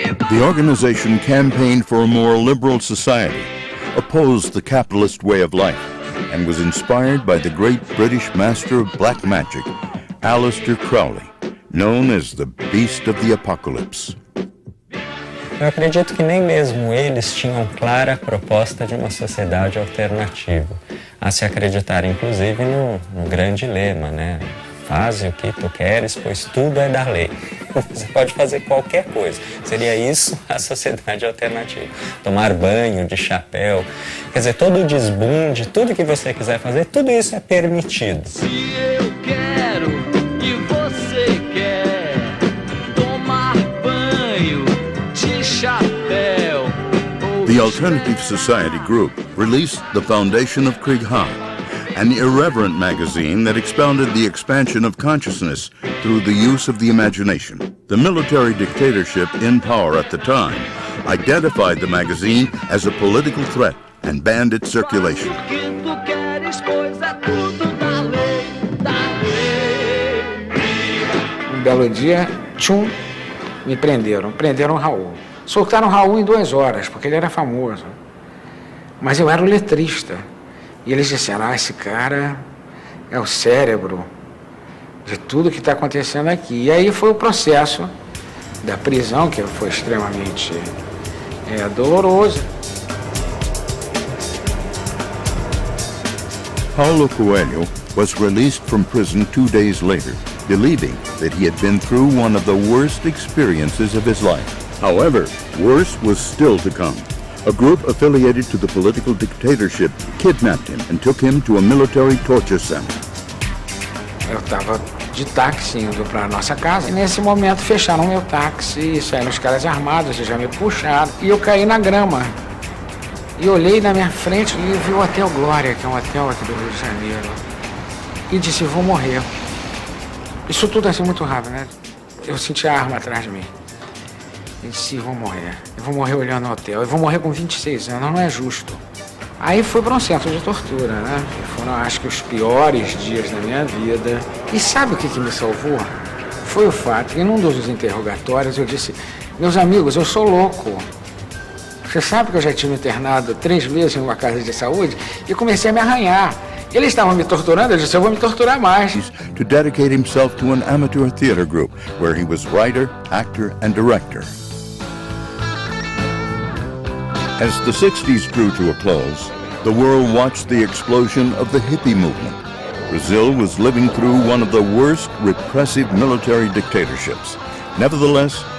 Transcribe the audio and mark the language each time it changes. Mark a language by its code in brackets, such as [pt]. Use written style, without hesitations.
[en] The organization campaigned for a more liberal society, opposed the capitalist way of life, and was inspired by the great British master of black magic, Aleister Crowley, known as the Beast of the Apocalypse. [pt] Eu acredito que nem mesmo eles tinham clara proposta de uma sociedade alternativa, a se acreditar inclusive no grande lema, né? Faze o que tu queres, pois tudo é da lei. Você pode fazer qualquer coisa. Seria isso a sociedade alternativa. Tomar banho de chapéu. Quer dizer, todo o desbunde, tudo que você quiser fazer, tudo isso é permitido. Se eu quero e você quer tomar banho de chapéu. [en] The Alternative Society group released The Foundation of Krieg Ha, an irreverent magazine that expounded the expansion of consciousness through the use of the imagination. The military dictatorship in power at the time identified the magazine as a political threat and banned its circulation. [pt] Um belo dia, tchum, me prenderam. Prenderam o Raul. Soltaram o Raul em 2 horas, porque ele era famoso. Mas eu era o letrista. E eles disseram, esse cara é o cérebro de tudo que está acontecendo aqui. E aí foi o processo da prisão, que foi extremamente doloroso. Paulo Coelho was released from prison 2 days later, believing that he had been through one of the worst experiences of his life. However, worse was still to come. A group affiliated to the political dictatorship kidnapped him and took him to a military torture center. Eu estava de táxi indo para a nossa casa e nesse momento fecharam meu táxi e saíram os caras armados e já me puxaram e eu caí na grama. E olhei na minha frente e vi o Hotel Glória, que é um hotel aqui do Rio de Janeiro, e disse, vou morrer. Isso tudo assim muito rápido, né? Eu senti a arma atrás de mim. Eu disse, vou morrer. Eu vou morrer olhando o hotel. Eu vou morrer com 26 anos, não é justo. Aí fui para um centro de tortura, né? Foram, acho que, os piores dias da minha vida. E sabe o que me salvou? Foi o fato que, num dos interrogatórios, eu disse, meus amigos, eu sou louco. Você sabe que eu já tive internado 3 vezes em uma casa de saúde? E comecei a me arranhar. Eles estavam me torturando, eu disse, eu vou me torturar mais. [en] To dedicate himself to an amateur theater group, where he was writer, actor, and director. As the 60s drew to a close, the world watched the explosion of the hippie movement. Brazil was living through one of the worst repressive military dictatorships. Nevertheless,